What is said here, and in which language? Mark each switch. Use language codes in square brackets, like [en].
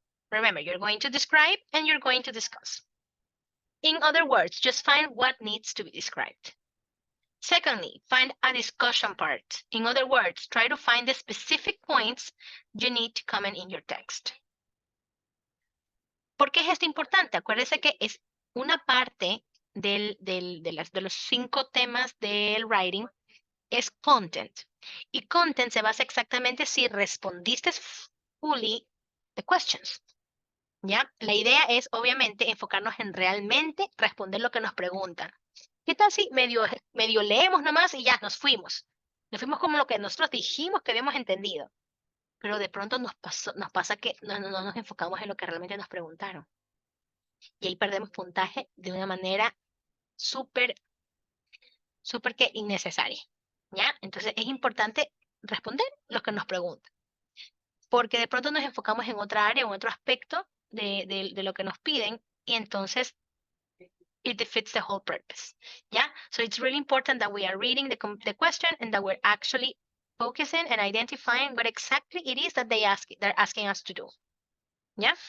[en] Remember, you're going to describe and you're going to discuss. In other words, just find what needs to be described. Secondly, find a discussion part. In other words, try to find the specific points you need to comment in your text. [es] ¿Por qué es esto importante? Acuérdese que es una parte de los 5 temas del writing, es content. Y content se basa exactamente si respondiste [en] fully the questions. [es] ¿Ya? La idea es, obviamente, enfocarnos en realmente responder lo que nos preguntan. ¿Qué tal si medio leemos nomás y ya nos fuimos? Nos fuimos como lo que nosotros dijimos que habíamos entendido. Pero de pronto nos pasa que no nos enfocamos en lo que realmente nos preguntaron. Y ahí perdemos puntaje de una manera súper que innecesaria, ¿ya? Entonces es importante responder lo que nos preguntan, porque de pronto nos enfocamos en otra área o en otro aspecto de lo que nos piden y entonces [en] it defeats the whole purpose, [es] ¿ya? [en] So it's really important that we are reading the question and that we're actually focusing and identifying what exactly it is that they're asking us to do, ¿ya?